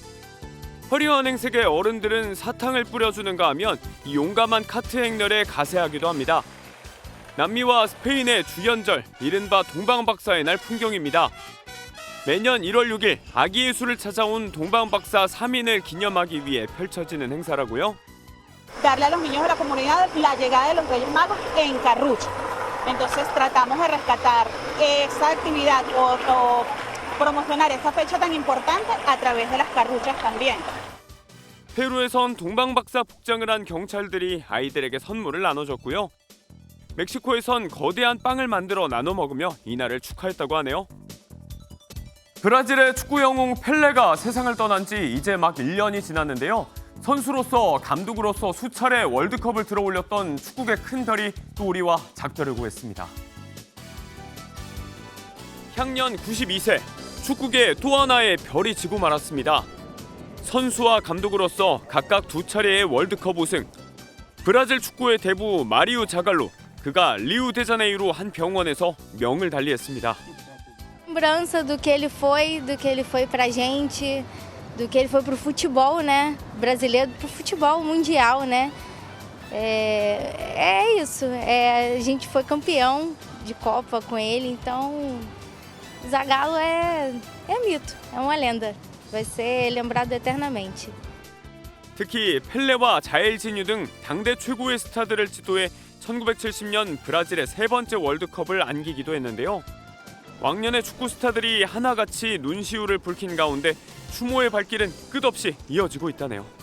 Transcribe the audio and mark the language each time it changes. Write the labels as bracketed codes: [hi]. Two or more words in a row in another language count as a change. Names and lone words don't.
[ko] 화려한 행색의 어른들은 사탕을 뿌려주는가 하면 이 용감한 카트 행렬에 가세하기도 합니다. 남미와 스페인의 주연절, 이른바 동방박사의 날 풍경입니다. 매년 1월 6일 아기 예수를 찾아온 동방박사 3인을 기념하기 위해 펼쳐지는 행사라고요. [es] Darle a los niños de la comunidad la llegada de los Reyes Magos en carrucho. Entonces tratamos de rescatar esa actividad o promocionar esa fecha tan importante a través de las carruchas también. [ko] 페루에선 동방박사 복장을 한 경찰들이 아이들에게 선물을 나눠줬고요. 멕시코에선 거대한 빵을 만들어 나눠 먹으며 이날을 축하했다고 하네요. 브라질의 축구 영웅 펠레가 세상을 떠난 지 이제 막 1년이 지났는데요. 선수로서 감독으로서 수차례 월드컵을 들어올렸던 축구의 큰 별이 또 우리와 작별을 구했습니다. 향년 92세, 축구계 또 하나의 별이 지고 말았습니다. 선수와 감독으로서 각각 2차례의 월드컵 우승. 브라질 축구의 대부 마리우 자갈로, 그가 리우데자네이루 한 병원에서 명을 달리했습니다. [pt] Lembrança do que ele foi pra gente, do que ele foi pro futebol, né? Brasileiro pro futebol mundial, né? É isso. A gente foi campeão de Copa com ele, então Zagallo é mito, é uma lenda. Vai ser lembrado eternamente. [ko] 특히 펠레와 자일지뉴 등 당대 최고의 스타들을 지도해 1970년 브라질의 3번째 월드컵을 안기기도 했는데요. 왕년의 축구 스타들이 하나같이 눈시울을 붉힌 가운데 추모의 발길은 끝없이 이어지고 있다네요.